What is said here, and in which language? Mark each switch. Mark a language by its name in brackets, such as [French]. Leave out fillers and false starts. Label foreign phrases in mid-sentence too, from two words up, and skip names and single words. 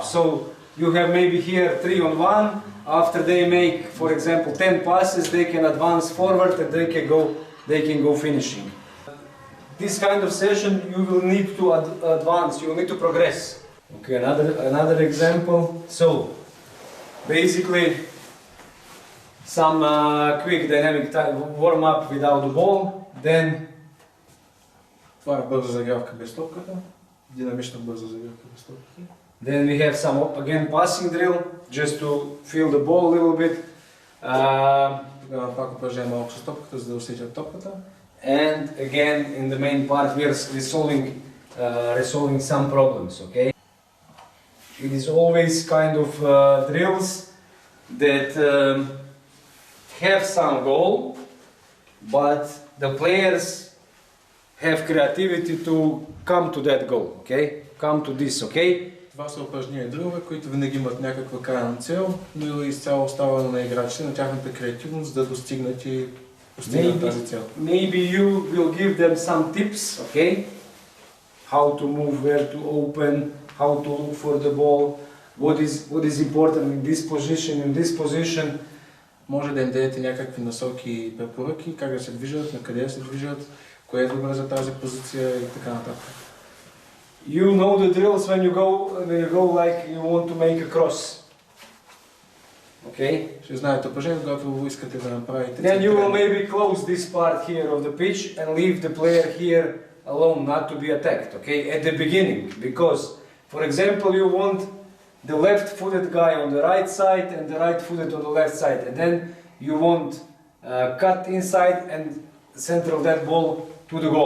[English] So you have maybe here 3-on-1. After they make, for example, 10 passes, they can advance forward and they can go finishing. This kind of session, you will need to advance, you will need to progress. Okay, another example. So, basically, some quick dynamic warm up without the ball. Then [Bulgarian] Това е бърза загрявка без топката. Динамична бърза загрявка без топката. [English] Then we have some again passing drill, just to feel the ball a little bit. [Bulgarian] Тогава пак упражнение малко с топката, за да усетят топката. [English] And again, in the main part, we are resolving some problems. Okay. It is always kind of drills that have some goal, but the players have creativity to come to that goal. Okay, come to this. Okay. [Bulgarian] Това са упражнения дрилове, които винаги имат някаква крайна цел, но изцяло оставане на играчите, на тяхната креативност да достигнат и постигнат тази цел. [English] Maybe you will give them some tips, okay? How to move, where to open, how to look for the ball, what is important in this position. [Bulgarian] Може да им дадете някакви насоки и препоръки, как да се движат, на къде да се движат, кое е добре за тази позиция и така нататък. [English] You know the drills when you go like you want to make a cross. Okay? [Bulgarian] Ще знаете упражнение, когато искате да направите. [English] Then you will maybe close this part here of the pitch and leave the player here alone, not to be attacked. Okay? At the beginning, because, for example, you want the left-footed guy on the right side and the right-footed on the left side, and then you want cut inside and center of that ball to the goal.